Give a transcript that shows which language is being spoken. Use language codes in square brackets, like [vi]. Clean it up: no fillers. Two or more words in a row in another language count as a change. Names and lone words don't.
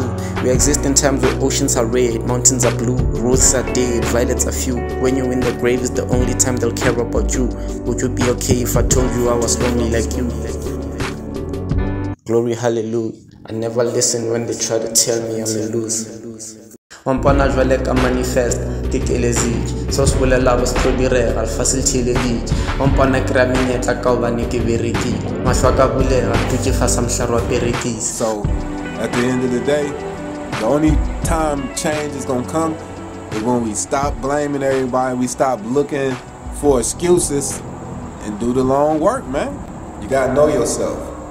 [en] We exist in times where oceans are red, mountains are blue, roses are dead, violets are few. When you're in the grave is the only time they'll care about you. Would you be okay if I told you I was lonely like you? Glory, hallelujah. I never listen when they try to tell me I'm a loser. [nso] Wampana jwale ka manifest ke kelezitše so se bolelago se tlo direga lefase le theeleditše wampana kry-a menyetla ka gobane ke berekile mahlo a ka bulega dutše fasa mohlare wa perekisi. [en] So at the end of the day, the only time change is going to come is when we stop blaming everybody, we stop looking for excuses and do the long work, man. You got to know yourself.